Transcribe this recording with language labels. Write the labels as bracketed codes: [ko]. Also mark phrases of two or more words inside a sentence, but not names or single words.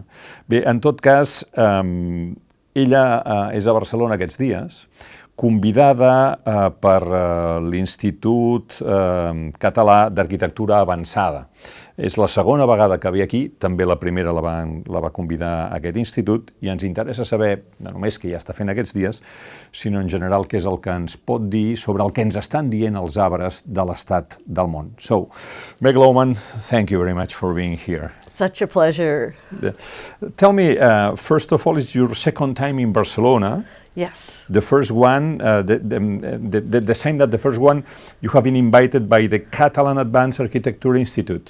[ca] Bé, en tot cas, ella és a Barcelona aquests dies, convidada per l'Institut Català d'Arquitectura Avançada. És la segona vegada que ve aquí, també la primera la va convidar a aquest institut, i ens interessa saber, no només què ja està fent aquests dies, sinó en general què és el que ens pot dir sobre el que ens estan dient els arbres de l'estat del món. [en] So, Meg Lowman, thank you very much for being here. Such a pleasure. Tell me, first of all, it's your second time in Barcelona. Yes. The first one, the same that the first one, you have been invited by the Catalan Advanced Architecture Institute.